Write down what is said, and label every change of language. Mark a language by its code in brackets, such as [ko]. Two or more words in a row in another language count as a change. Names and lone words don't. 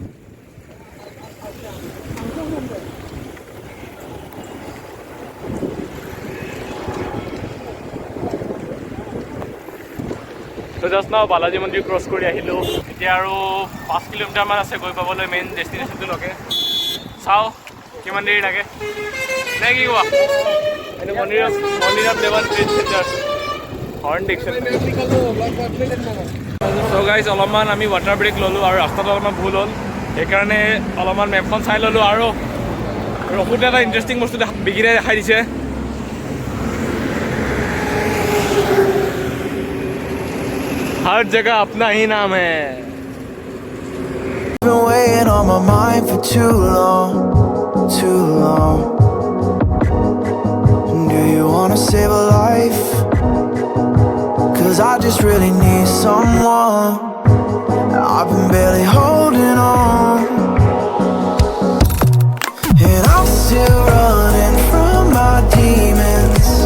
[as] তো [en] just now [as] বালাজী মন্দিৰ ক্ৰছ কৰি আহিলোঁ এতিয়া আৰু 5 কিলোমিটাৰমান আছে গৈ পাবলৈ মেইন ডেষ্টিনেশ্যনটোলৈকে চাওঁ কিমান দেৰি লাগে নে কি কোৱা এইটো মন্দিৰত দেৱান [en] trade center [as] হৰ্ণ ডিকশ্যন [en] so guys [as] অলপমান আমি [en] water break [as] ল'লোঁ আৰু ৰাস্তাটো অলপমান ভুল হ'ল সেইকাৰণে অলপমান মেপখন চাই ল'লোঁ আৰু ৰখোতে এটা ইণ্টাৰেষ্টিং বস্তু বিকিৰাই দেখাই দিছে [hi] हर जगह अपना ही नाम है [en] Been weighing on my mind for too long. Do you wanna save a life? 'Cause I just really need someone. I've been barely holding on, and I'm still running from my demons.